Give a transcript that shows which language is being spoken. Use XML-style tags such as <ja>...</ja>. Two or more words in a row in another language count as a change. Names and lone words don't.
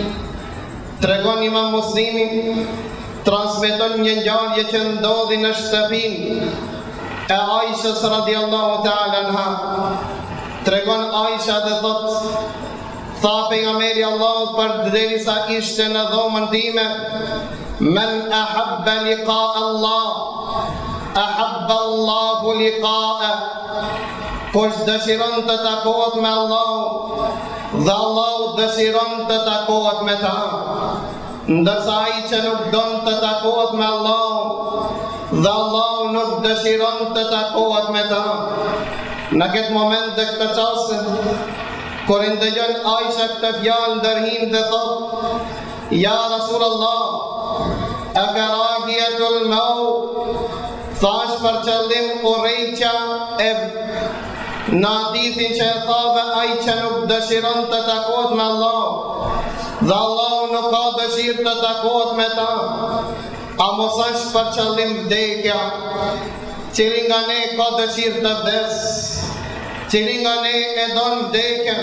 <sq>Tregon Imam Muslimi, transmeton një ngjarje që ndodhi në shtëpinë e Aishës</sq> <ar>رضي الله تعالى عنها.</ar> <sq>Tregon Aisha dhe thot, tha pejgamberi Allahut përderisa ishte në dhomën time,</sq> <ar>من أحب لقاء الله أحب الله لقاءه.</ar> <sq>Kush dëshiron të takohet me Allah, dhe Allahu dëshiron të takohet me ta. Ndërsa ai që nuk don të takohet me Allah, dhe Allahu nuk dëshiron të takohet me ta. Në këtë moment dhe këtë çast, kur i ndëgjon Aisha këtë fjalë, ndërhin dhe thot, ja</sq> <ar>رسول الله، أكراهية الموت,</ar> <sq>thash për qëllim urrejtja e në hadithin që e thave ai që nuk dëshiron të takohet me Allah dhe Allah nuk ka dëshirë të takohet me ta, a mos është për qëllim vdekja, cili nga ne ka dëshirë të vdes, cili nga ne e don vdekjen.</sq>